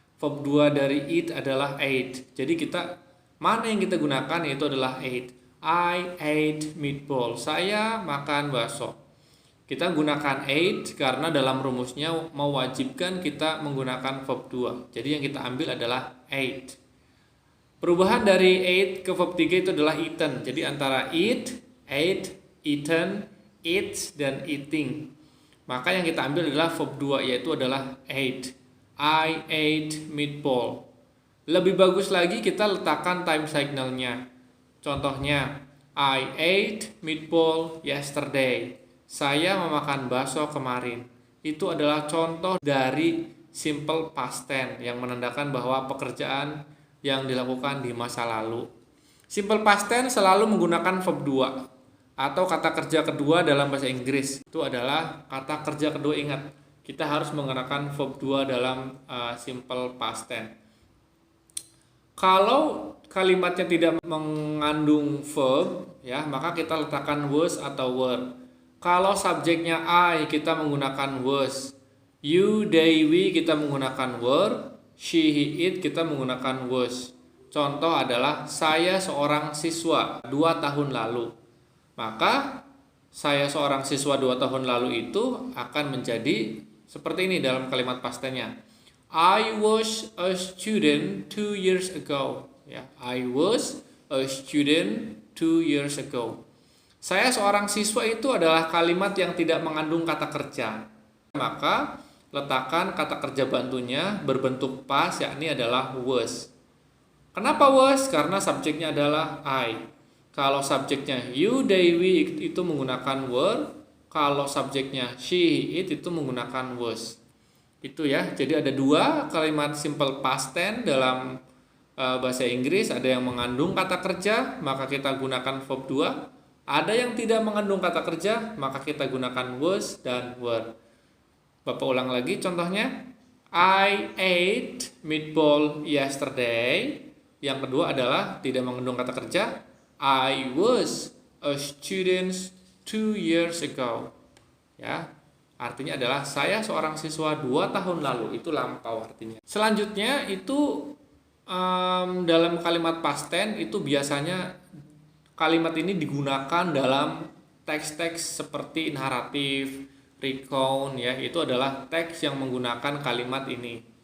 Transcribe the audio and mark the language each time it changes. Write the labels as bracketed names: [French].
[Indonesian] Verb 2 dari eat adalah ate. Jadi mana yang kita gunakan yaitu adalah ate. [English] I ate meatball. Saya makan bakso. [Indonesian] Kita gunakan ate karena dalam rumusnya mewajibkan kita menggunakan verb 2. Jadi yang kita ambil adalah ate. Perubahan dari ate ke verb 3 itu adalah eaten. Jadi antara eat, ate, eaten, eats, dan eating. Maka yang kita ambil adalah verb 2 yaitu adalah ate. I ate meatball. Lebih bagus lagi kita letakkan time signalnya. [English] Contohnya, I ate meatball yesterday. [Indonesian] Saya memakan bakso kemarin. Itu adalah contoh dari simple past tense yang menandakan bahwa pekerjaan yang dilakukan di masa lalu. Simple past tense selalu menggunakan verb 2 atau kata kerja kedua dalam bahasa Inggris. Itu adalah kata kerja kedua, ingat. Kita harus menggunakan verb 2 dalam simple past tense. Kalau kalimatnya tidak mengandung verb, ya, maka kita letakkan was atau were. Kalau subjeknya I, kita menggunakan was. You, they, we, kita menggunakan were. She, he, it, kita menggunakan was. Contoh adalah saya seorang siswa 2 tahun lalu. Maka saya seorang siswa 2 tahun lalu itu akan menjadi seperti ini dalam kalimat past tense-nya. [English] I was a student 2 years ago. Ya, I was a student 2 years ago. [Indonesian] Saya seorang siswa itu adalah kalimat yang tidak mengandung kata kerja. Maka letakkan kata kerja bantunya berbentuk past, yakni adalah was. Kenapa was? Karena subjeknya adalah I. Kalau subjeknya you, they, we itu menggunakan were. Kalau subjeknya she, it itu menggunakan was. Itu ya. Jadi ada 2 kalimat simple past tense dalam bahasa Inggris. Ada yang mengandung kata kerja, maka kita gunakan verb 2. Ada yang tidak mengandung kata kerja, maka kita gunakan was dan were. Bapak ulang lagi contohnya. [English] I ate meatball yesterday. [Indonesian] Yang kedua adalah tidak mengandung kata kerja. [English] I was a student 2 years ago. [Indonesian] Ya, artinya adalah saya seorang siswa 2 tahun lalu. Itu lampau artinya. Selanjutnya itu dalam kalimat past tense itu biasanya kalimat ini digunakan dalam teks-teks seperti naratif, recount, ya, itu adalah teks yang menggunakan kalimat ini.